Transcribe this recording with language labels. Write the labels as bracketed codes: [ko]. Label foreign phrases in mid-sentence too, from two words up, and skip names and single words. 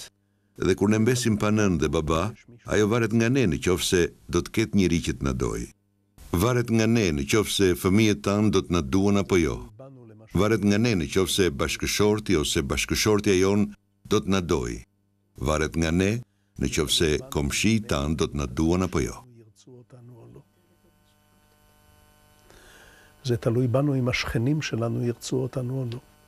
[sq] Dhe kur ne mbesim pa nën dhe baba, ajo varet nga ne në qoftë se do të ketë njeri që të na dojë. Varet nga ne në qoftë se fëmijët tanë do të na duan apo jo. Varet nga ne në qoftë se bashkëshorti ose bashkëshortja jon do të na dojë. Varet nga ne në qoftë se komshit tanë do të na duan apo jo. [he] זה תלוי בנו אם השכנים שלנו ירצו אותנו או לא.